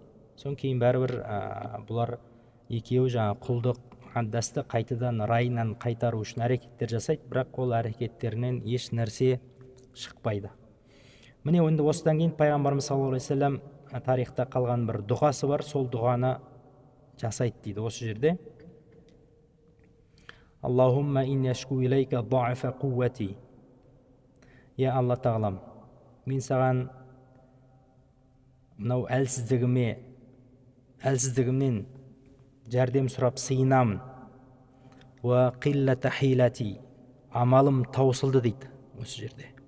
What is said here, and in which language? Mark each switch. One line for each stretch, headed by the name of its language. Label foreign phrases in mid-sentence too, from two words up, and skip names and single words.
Kazakh: Соң кейін бәрібір бұлар екеуі жаңа құлдық Аддасты қайтадан райынан қайтару үшін әрекеттер жасайды, бірақ ол әрекеттерінен еш нәрсе шықпайды. Міне енді осыдан кейін пайғамбарымыз
Arabic: صلى الله عليه وسلم
Kazakh: тарихта қалған бір дұғасы бар, сол дұғаны жасайды дейді осы жерде.
Arabic: اللهم إني أشكو إليك ضعف قوتي.
Kazakh: Я Алла тағалам, мен саған мынау әлсіздігімнен жәрдем сұрап сыйынамын.
Arabic: وقلة حيلتي,
Kazakh: амалым таусылды дейді осы жерде.